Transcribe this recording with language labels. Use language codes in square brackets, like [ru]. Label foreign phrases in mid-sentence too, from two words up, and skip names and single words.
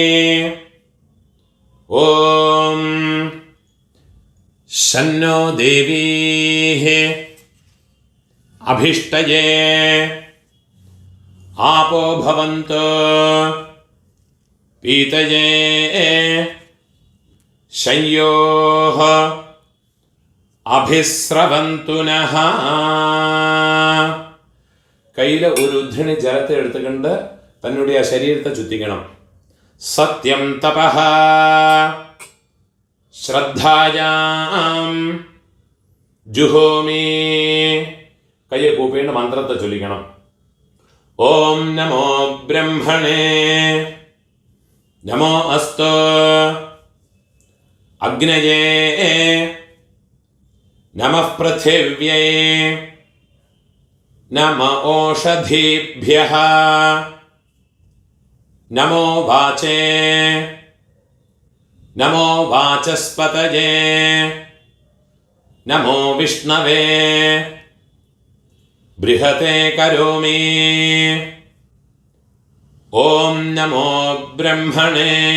[sa] ॐ शन्नो देवीः अभिष्टये आपो भवन्तु पीतये शय्योः अभिस्रवन्तु नः. [ml] കയ്യിൽ ഒരു ഉദ്ധരണി ജലത്തെ എടുത്തുകൊണ്ട് തന്നുடைய ശരീരത്തെ ചുറ്റിക്കണം. [sa] സത്യം തപഃ ശ്രദ്ധായാം ജുഹോമി. [ml] കയ്യെ കൂപ്പിയിട്ട് മന്ത്രത്തെ ചൊല്ലിക്കണം. [sa] ഓം നമോ ബ്രഹ്മണേ നമോ അസ്തു അഗ്നയേ നമഃ പൃഥിവ്യൈ നമ ഓഷധീഭ്യഃ नमो वाचे नमो वाचस्पतये नमो विष्णवे बृहते करोमि ॐ नमो ब्रह्मणे